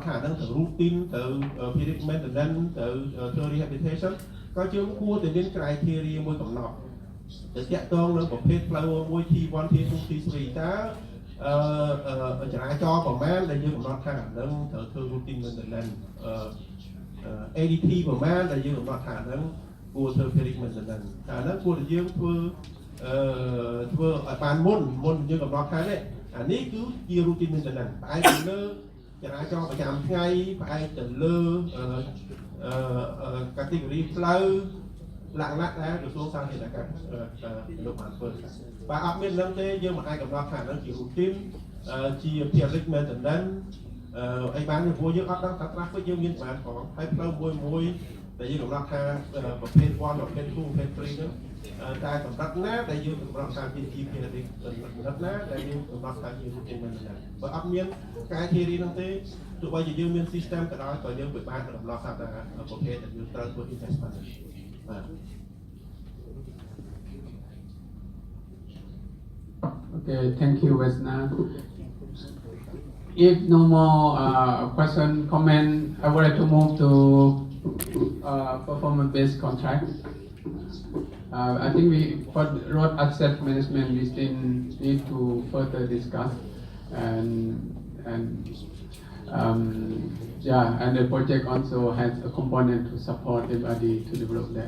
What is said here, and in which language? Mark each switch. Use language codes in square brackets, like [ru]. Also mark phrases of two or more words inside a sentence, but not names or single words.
[km] ថាហ្នឹងទៅ routine ទៅ [en] periodic maintenance [km] ទៅ rehabilitation ក៏យើងគួរតែមាន criteria មួយកំណត់ទៅតាក់ទងនឹងប្រ ភេទផ្លូវមួយ T1 T2 T3 តើចរាចរណ៍ប្រមាណដែលយើងកំណត់ថាហ្នឹងត្រូវធ្វើ [en] routine maintenance ADT [km] ប្រមាណដែលយើងកំណត់ថាហ្នឹងគួរធ្វើ [en] periodic maintenance [km] ថាហ្នឹងគួរតែយើងធ្វើឲ្យបានមុនយើងកំណត់ថានេះអានេះគឺជា [en] routine maintenance [km] ផ្អែកទៅលើចរាចរណ៍ប្រចាំថ្ងៃផ្អែកទៅលើ category ផ្លូវលក្ខណៈដែលក្រសួងសាធារណការលោកបានធ្វើបើអត់មាននឹងទេយើងមិនអាចកំណត់ថាហ្នឹងជា routine ជា [en] periodic maintenance [km] អីបានព្រោះយើងអត់ដឹងថា traffic យើងមានបានផងហើយផ្លូវមួយដែលយើងកំណត់ថាប្រភេទ 1 ប្រភេទ 2 ប្រភេទ 3 ហ្នឹងតែកម្រិតណាដែលយើងកំណត់ថាជា periodic កម្រិតណាដែលយើងកំណត់ថាជា [en] routine maintenance [km] បើអត់មានការធានាហ្នឹងទេទោះបីជាយើងមាន system ក៏ដោយក៏យើងពិបាកកំណត់ថាប្រភេទដែលយើងត្រូវធ្វើ investment បាទ [en] Okay, thank you, Vesna. If no more question, comment, I would like to move to performance-based contract. I think for road asset management, we still need to further discuss and Yeah, and the project also has a component to support everybody to develop that.